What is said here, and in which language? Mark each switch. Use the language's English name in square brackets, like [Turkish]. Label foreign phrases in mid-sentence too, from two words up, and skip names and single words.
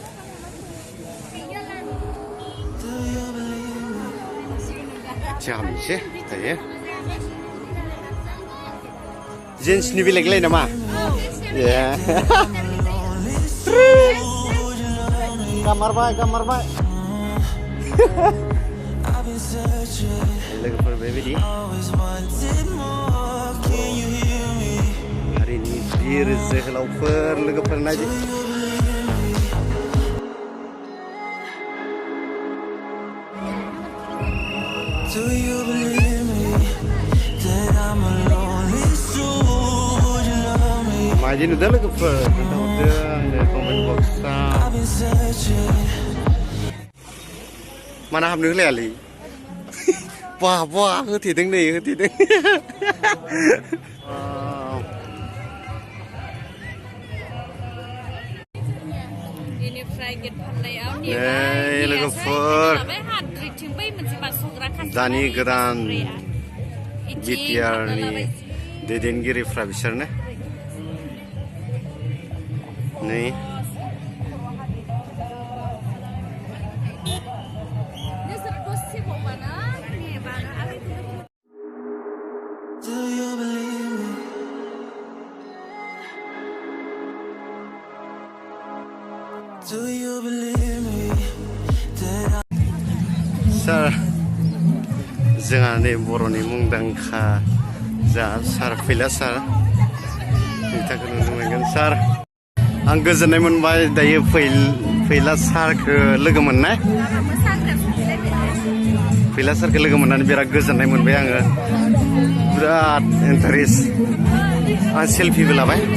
[Bodo] जामसे दायो जेन्सनि बेलेगलाय नामा गामारबाय लोगोफोर बेबायदि हारिनि बिर जोहोलावफोर लोगोफोर नायदो [English] Do you believe me that I'm a lonely soul? Would you love me? [Bodo] माजि नुदों लोगोफोर खोन्थाहरदो आंनो [English] comment box I've been searching. [Bodo] माना हाबनो होलायालै बा होथेदों नै बेनिफ्राय गेट फाननायाव नै लोगोफोर दानि गोदान बिटिआरनि दैदेनगिरिफ्रा बिसोरनो नै [English] Do you believe me? Do you believe me that [Bodo] सार जोंहा नै बर'नि मुंदांखा जा सार फैला सार बिथांखौ नुनो मोनगोन सार आं गोजोननाय मोनबाय दायो फैला सारखौ लोगो मोननाय फैला सारखौ लोगो मोननानै बिराद गोजोननाय मोनबाय आङो बिराद इन्टारेस्ट आं सेल्फिबो लाबाय